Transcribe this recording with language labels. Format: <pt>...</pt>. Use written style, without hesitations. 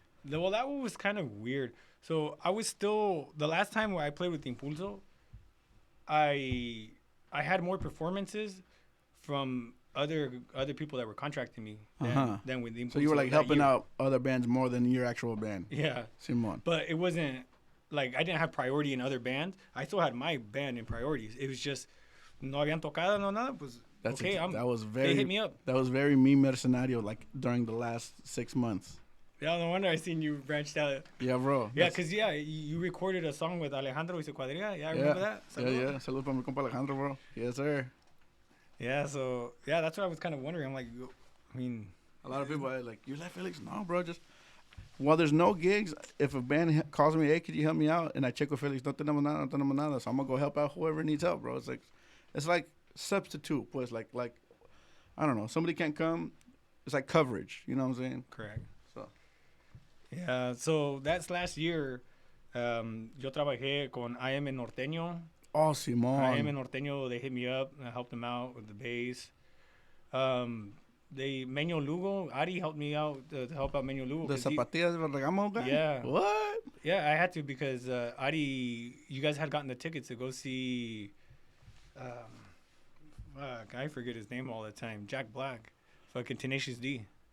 <en>Well, that one was kind of weird. So I was still, the last time where I played with Impulso, I had more performances from other people that were contracting me than with Impulso. So you were like helping out other bands more than your actual band. Yeah.</en> <es>Simon.</es> <en>But it wasn't like I didn't have priority in other bands. I still had my band in priorities. It was just</en> <es>no habían tocado, no nada.</es> <en>Pues, okay, they hit me up. That was very me mercenario, like during the last 6 months. Yeah, no wonder I seen you branched out. Yeah, bro. Yeah, because you recorded a song with Alejandro y su cuadrilla. Yeah, I remember that.</en> <es>Salud. Yeah. Salud para mi compa Alejandro, bro.</es> <en>Yes, sir. Yeah, so, yeah, that's what I was kind of wondering. I'm like, I mean. A lot of people are like, you left Felix? No, bro, just. While there's no gigs, if a band calls me, hey, could you help me out? And I check with Felix,</en> <es>no tenemos nada.</es> <en>So I'm going to go help out whoever needs help, bro. It's like substitute, pues, like, I don't know. Somebody can't come. It's like coverage. You know what I'm saying? Correct. So. Yeah, so that's last year.</en> <es>Yo trabajé con IM Norteño. Oh, Simon.</es> <en>IM Norteño, they hit me up. I helped them out with the bass. Meño Lugo, Ari helped me out to help out Meño Lugo. The Zapatillas Regamo guy? Yeah. What? Yeah, I had to because Ari, you guys had gotten the tickets to go see, I forget his name all the time, Jack Black, fucking Tenacious D.</en>